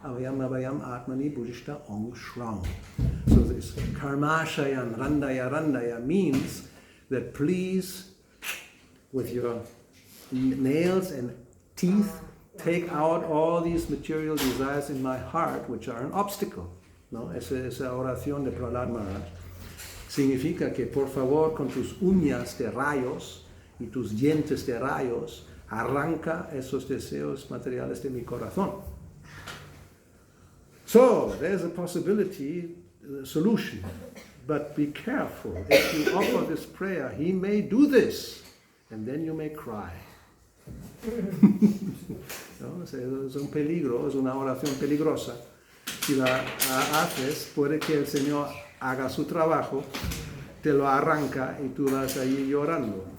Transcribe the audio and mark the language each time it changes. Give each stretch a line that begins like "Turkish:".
English: Avayam Atmani Buddhista Ong Shram. So this Karmashayam Randaya means that please, with your nails and teeth, take out all these material desires in my heart, which are an obstacle.
Spanish: ¿No? Esa oración de Prahlad Maharaj significa que por favor con tus uñas de rayos y tus dientes de rayos arranca esos deseos materiales de mi corazón.
English: So, there's a possibility, a solution. But be careful, if you offer this prayer, he may do this, and then you may cry.
Spanish: ¿No? Es un peligro, es una oración peligrosa. Si la haces, puede que el Señor haga su trabajo, te lo arranca y tú vas ahí llorando.